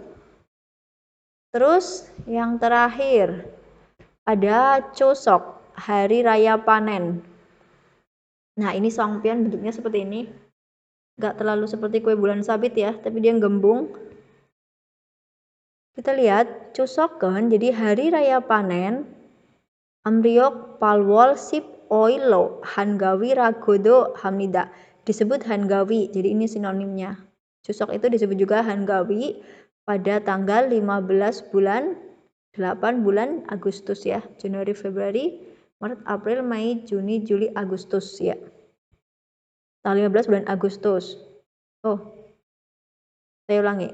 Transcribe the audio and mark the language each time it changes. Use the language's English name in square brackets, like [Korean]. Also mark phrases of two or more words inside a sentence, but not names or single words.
[Indonesian] Terus yang terakhir ada Chuseok, hari raya panen. Nah, ini songpyeon bentuknya seperti ini. Nggak terlalu seperti kue bulan sabit ya, tapi dia gembung. Kita lihat Chuseokkeun, jadi hari raya panen. [Korean] 음력 팔월 십오일은 한가위라고도 합니다. [Indonesian] Disebut hangawi, jadi ini sinonimnya. Chuseok itu disebut juga hangawi pada tanggal 15 bulan 8 bulan Agustus ya. Januari, Februari, Maret, April, Mei, Juni, Juli, Agustus ya. Tanggal 15 bulan Agustus. Oh, saya ulangi.